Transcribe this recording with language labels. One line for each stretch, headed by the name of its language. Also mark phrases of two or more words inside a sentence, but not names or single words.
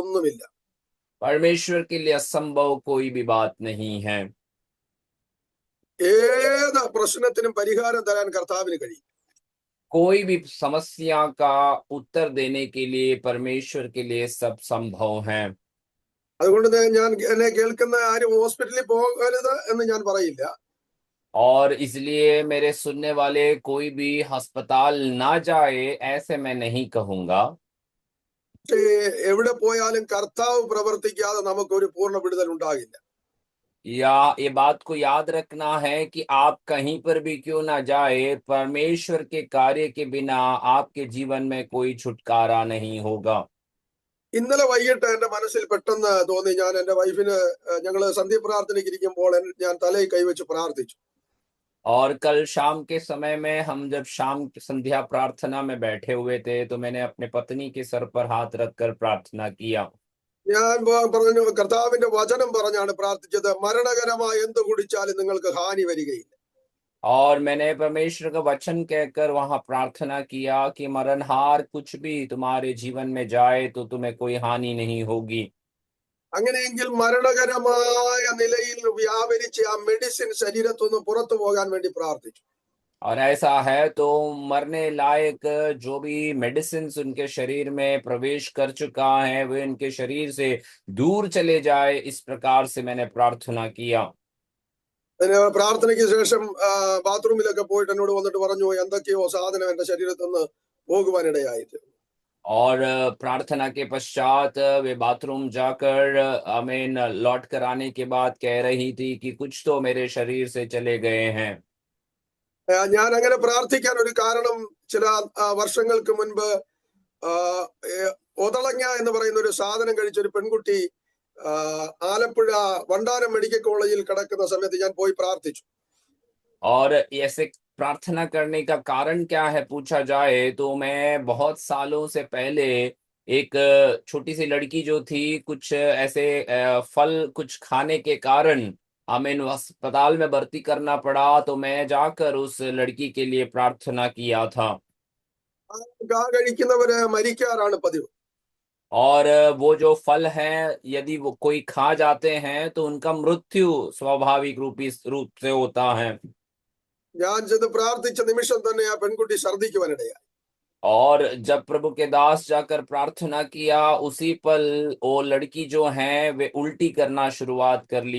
Malayalam: ദൈവത്തിന് അസാധ്യമായിട്ടൊന്നുമില്ല.
Hindi: परमेश्वर के लिए असंभव कोई भी बात नहीं है।
Malayalam: ഏത് പ്രശ്നത്തിനും പരിഹാരം തരാൻ കർത്താവിന് കഴിയും.
Hindi: कोई भी समस्या का उत्तर देने के लिए परमेश्वर के लिए सब संभव है।
Malayalam: അതുകൊണ്ട് ഞാൻ എന്നെ കേൾക്കുന്ന ആരും ഹോസ്പിറ്റലിൽ പോകരുത് എന്ന് ഞാൻ പറയില്ല.
Hindi: और इसलिए मेरे सुनने वाले कोई भी अस्पताल ना जाए ऐसे मैं नहीं कहूंगा।
Malayalam: പക്ഷേ എവിടെ പോയാലും കർത്താവ് പ്രവർത്തിക്കാതെ നമുക്ക് ഒരു പൂർണ്ണ വിടുതൽ ഉണ്ടാകില്ല.
Hindi: या ये बात को याद रखना है कि आप कहीं पर भी क्यों ना जाए, परमेश्वर के कार्य के बिना आपके जीवन में कोई छुटकारा नहीं होगा।
Malayalam: ഇന്നലെ വൈകിട്ട് എന്റെ മനസ്സിൽ പെട്ടെന്ന് തോന്നി, ഞാൻ എന്റെ വൈഫിന് ഞങ്ങള് സന്ധ്യപ്രാർത്ഥനയ്ക്ക് ഇരിക്കുമ്പോൾ ഞാൻ തലയിൽ കൈവച്ച് പ്രാർത്ഥിച്ചു.
Hindi: और कल शाम के समय में हम जब शाम की संध्या प्रार्थना में बैठे हुए थे तो मैंने अपने पत्नी के सर पर हाथ रखकर प्रार्थना किया।
Malayalam: ഞാൻ പറഞ്ഞു, കർത്താവിന്റെ വചനം പറഞ്ഞാണ് പ്രാർത്ഥിച്ചത്, മരണകരമായ എന്ത് കുടിച്ചാലും നിങ്ങൾക്ക് ഹാനി വരികയില്ല.
Hindi: और मैंने परमेश्वर का वचन कहकर वहां प्रार्थना किया कि मरणहार कुछ भी तुम्हारे जीवन में जाए तो तुम्हें कोई हानि नहीं होगी।
Malayalam: അങ്ങനെയെങ്കിൽ മരണകരമായ നിലയിൽ വ്യാപരിച്ച ആ മെഡിസിൻ ശരീരത്തിൽ നിന്ന് പുറത്തു പോകാൻ വേണ്ടി പ്രാർത്ഥിച്ചു.
Hindi: और ऐसा है तो मरने लायक जो भी मेडिसिन उनके शरीर में प्रवेश कर चुका है वे उनके शरीर से दूर चले जाए, इस प्रकार से मैंने प्रार्थना किया।
Malayalam: പ്രാർത്ഥനയ്ക്ക് ശേഷം ബാത്റൂമിലൊക്കെ പോയിട്ട് എന്നോട് വന്നിട്ട് പറഞ്ഞു, എന്തൊക്കെയോ സാധനം എന്റെ ശരീരത്തിൽ നിന്ന് പോകുവാനിടയായിട്ട്.
Hindi: और प्रार्थना के पश्चात वे बाथरूम जाकर आमीन लौट कर आने के बाद कह रही थी कि कुछ तो मेरे शरीर से चले गए हैं।
Malayalam: ഞാൻ അങ്ങനെ പ്രാർത്ഥിക്കാൻ ഒരു കാരണം, ചില വർഷങ്ങൾക്ക് മുൻപ് ഒതളങ്ങ എന്ന് പറയുന്ന ഒരു സാധനം കഴിച്ചൊരു പെൺകുട്ടി ആലപ്പുഴ വണ്ടാനം മെഡിക്കൽ കോളേജിൽ കിടക്കുന്ന സമയത്ത് ഞാൻ പോയി പ്രാർത്ഥിച്ചു.
Hindi: और ऐसे प्रार्थना करने का कारण क्या है पूछा जाए तो मैं बहुत सालों से पहले एक छोटी सी लड़की जो थी कुछ ऐसे फल कुछ खाने के कारण हमें अस्पताल में भर्ती करना पड़ा, तो मैं जाकर उस लड़की के लिए प्रार्थना किया था।
Malayalam: കഴിക്കുന്നവര് മരിക്കാറാണ് പതിവ്.
Hindi: और वो जो फल है यदि वो कोई खा जाते हैं तो उनका मृत्यु स्वाभाविक रूप से होता है।
Malayalam: ഞാൻ ചെന്ന് പ്രാർത്ഥിച്ച നിമിഷം തന്നെ ആ പെൺകുട്ടി ഛർദ്ദിക്കുവാനിടയായി.
Hindi: और जब प्रभु के दास जाकर प्रार्थना किया उसी पल वो लड़की जो है वे उल्टी करना शुरुआत कर ली।